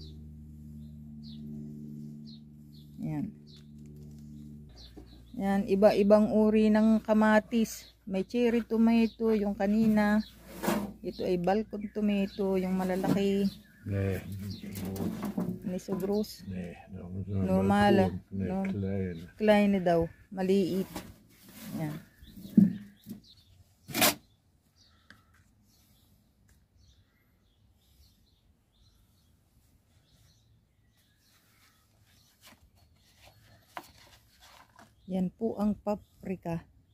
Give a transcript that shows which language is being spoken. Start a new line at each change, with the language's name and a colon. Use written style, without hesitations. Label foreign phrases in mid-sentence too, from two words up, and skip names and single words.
Filipino: Yan. Yan, iba-ibang uri ng kamatis. May
English: cherry tomato,
Filipino: yung kanina. Ito ay
English: balcon tomato,
Filipino: yung malalaki. Nee. Hindi
English: so gross.
Filipino: Nee, Normal. Nee, No. klein. Klein daw, maliit. Yan. Yan po ang paprika.